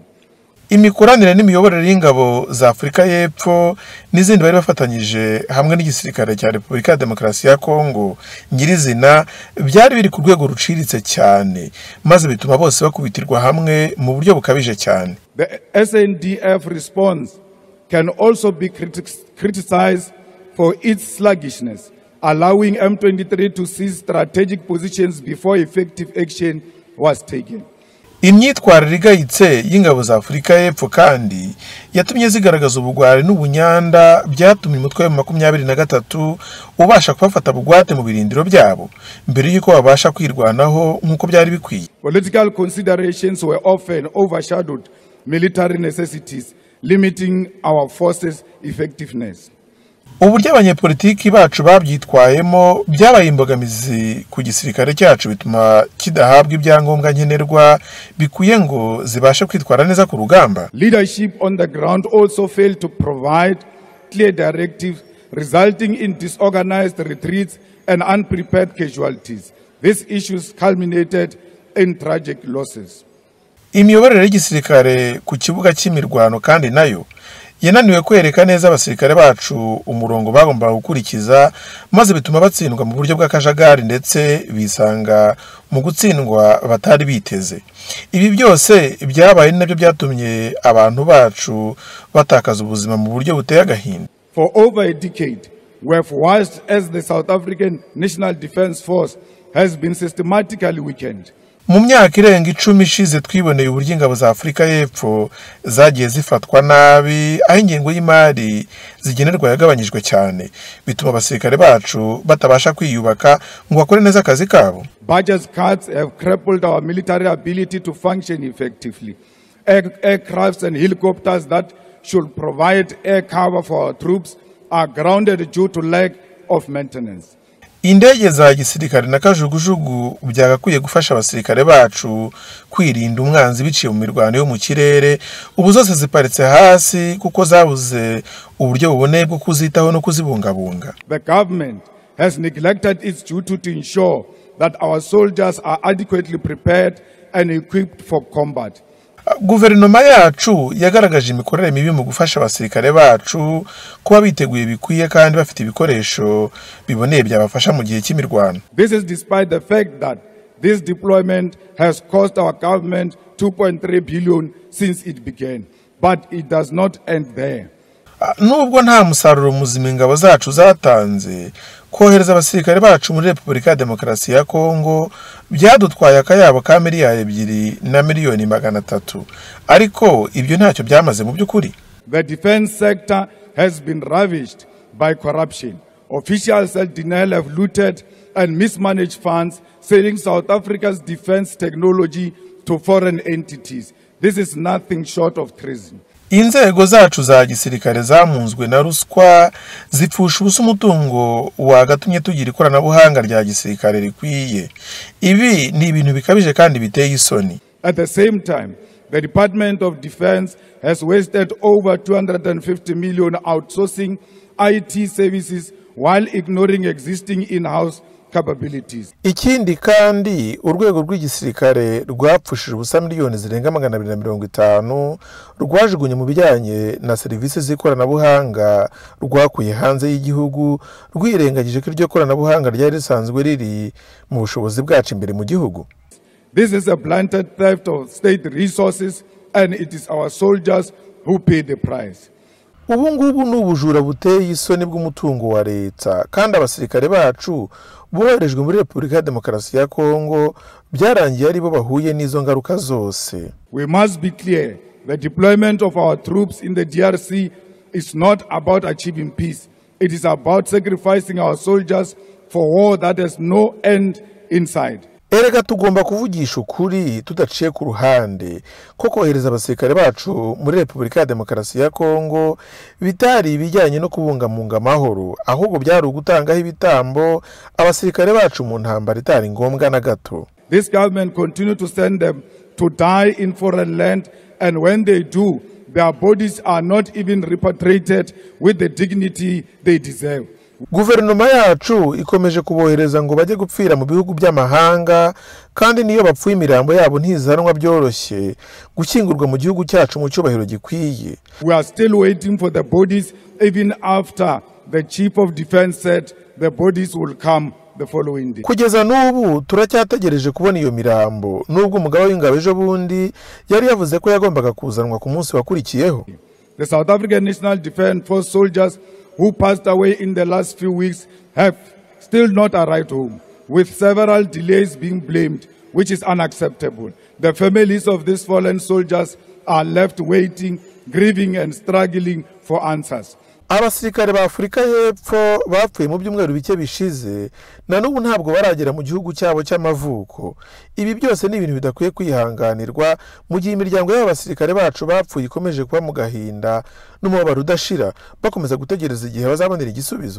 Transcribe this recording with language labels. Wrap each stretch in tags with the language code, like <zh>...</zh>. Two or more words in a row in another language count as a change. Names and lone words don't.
<rw>Imikoranire n'imiyoborere y'ingabo za Afrika y'Epfo n'izindi bari bafatanyije hamwe n'igisirikare cya Repubulika ya Demokarasi ya Kongo nyirizina byari biri ku rwego ruciritse cyane maze bituma bose bakubitirwa hamwe mu buryo bukabije cyane.</rw> <en>The SNDF response can also be criticized for its sluggishness, allowing M23 to seize strategic positions before effective action was taken.</en> <rw>Imyitwarire igayitse y'ingabo za Afrika y'Epfo kandi yatumye zigaragaza ubugwari n'ubunyanda byatumye umutwe wa 23 ubasha kubafata bugwate mu birindiro byabo mbere yuko babasha kwirwanaho nkuko byari bikwiye.</rw> <en>Political considerations were often overshadowed military necessities, limiting our forces' effectiveness.</en> <rw>Uburyo abanyepolitiki bacu babyitwayemo byabaye imbogamizi ku gisirikare cyacu bituma kidahabwa ibyangombwa nkenerwa bikuye ngo zibashe kwitwara neza ku rugamba.</rw> <en>Leadership on the ground also failed to provide clear directives, resulting in disorganized retreats and unprepared casualties. These issues culminated in tragic losses.</en> <rw>Imiyoborere y'igisirikare ku kibuga cy'imirwano kandi nayo yananiwe kwereka neza abasirikare bacu umurongo bagomba gukurikiza maze bituma batsindwa mu buryo bw'akajagari ndetse bisanga mu gutsindwa batari biteze. Ibi byose byabaye nabyo byatumye abantu bacu batakaza ubuzima mu buryo buteye agahinda.</rw> <en>For over a decade, we have watched as the South African National Defence Force has been systematically weakened.</en> <rw>Mu myaka irenga 10 ishize twiboneye uburyo ingabo za Afrika y'Epfo zagiye zifatwa nabi aho ingengo y'imari zigenerwa yagabanyijwe cyane bituma abasirikare bacu batabasha kwiyubaka ngo bakore neza akazi kabo.</rw> <en>Budget cuts have crippled our military ability to function effectively. Aircrafts and helicopters that should provide air cover for our troops are grounded due to lack of maintenance.</en> <rw>Indege za gisirikare na kajugujugu byagakwiye gufasha abasirikare bacu kwirinda umwanzi biciye mu mirwano yo mu kirere ubu zose ziparitse hasi kuko zabuze uburyo buboneye bwo kuzitaho no kuzibungabunga.</rw> <en>The government has neglected its duty to ensure that our soldiers are adequately prepared and equipped for combat.</en> <rw>Guverinoma yacu yagaragaje imikorere mibi mu gufasha abasirikare bacu kuba biteguye bikwiye kandi bafite ibikoresho biboneye byabafasha mu gihe cy'imirwano.</rw> <en>This is despite the fact that this deployment has cost our government 2.3 billion since it began, but it does not end there.</en> <rw>Nubwo nta musaruro muzima ingabo zacu zatanze, kohereza abasirikare bacu muri Repubulika ya Demokarasi ya Kongo byadutwaye akayabo ka miliyari 2 na miliyoni 300, ariko ibyo ntacyo byamaze mu byukuri.</rw> <en>The defense sector has been ravaged by corruption. Officials at denial have looted and mismanaged funds, selling South Africa's defense technology to foreign entities. This is nothing short of treason.</en> <rw>Inzego zacu za gisirikare zamunzwe na ruswa zipfusha ubusa umutungo wagatumye tugira ikoranabuhanga rya gisirikare rikwiye. Ibi ni ibintu bikabije kandi biteye isoni.</rw> <en>At the same time, the Department of Defense has wasted over 250 million outsourcing IT services while ignoring existing in-house capabilities.</en> <rw>Ikindi kandi urwego rw'igisirikare rwapfushije ubusa miliyoni zirenga 250 rwajugunye mu bijyanye na serivisi z'ikoranabuhanga rwakuye hanze y'igihugu rwirengagije ko iryo koranabuhanga ryari risanzwe riri mu bushobozi bwacu imbere mu gihugu.</rw> <en>This is a blatant theft of state resources and it is our soldiers who pay the price.</en> <rw>ubu ngubu n'ubujura buteye isoni bw'umutungo wa leta kandi abasirikare bacu boherejwe muri Repubulika ya Demokarasi ya Kongo byarangiye ari bo bahuye n'izo ngaruka zose.</rw> <en>We must be clear. The deployment of our troops in the DRC is not about achieving peace. It is about sacrificing our soldiers for war that has no end inside.</en> <rw>Erega tugomba kuvugisha ukuri tudaciye ku ruhande ko kohereza abasirikare bacu muri Repubulika ya Demokarasi ya Kongo bitari ibijyanye no kubungamunga amahoro, ahubwo byari ugutangaho ibitambo abasirikare bacu mu ntambara itari ngombwa na gato.</rw> <en>This government continue to send them to die in foreign land, and when they do, their bodies are not even repatriated with the dignity they deserve.</en> <rw>Guverinoma yacu ikomeje kubohereza ngo bajye gupfira mu bihugu by'amahanga, kandi niyo bapfuye imirambo yabo ntizanwa byoroshye gukingurwa mu gihugu cyacu mu cyubahiro gikwiye.</rw> <en>We are still waiting for the bodies, even after the chief of defense said the bodies will come the following day.</en> <rw>Kugeza n'ubu turacyategereje kubona iyo mirambo, nubwo umugaba w'ingabo ejo bundi yari yavuze ko yagombaga kuzanwa ku munsi wakurikiyeho.</rw> <en>The South African National Defence Force soldiers who passed away in the last few weeks have still not arrived home, with several delays being blamed, which is unacceptable. The families of these fallen soldiers are left waiting, grieving and struggling for answers.</en> <rw>Abasirikare ba Afrika y'Epfo bapfuye mu byumweru bike bishize na n'ubu ntabwo baragera mu gihugu cyabo cy'amavuko. Ibi byose ni ibintu bidakwiye kwihanganirwa mu gihe imiryango y'abasirikare bacu bapfuye ikomeje kuba mu gahinda n'umubabaro udashira bakomeza gutegereza igihe bazabonera igisubizo.</rw>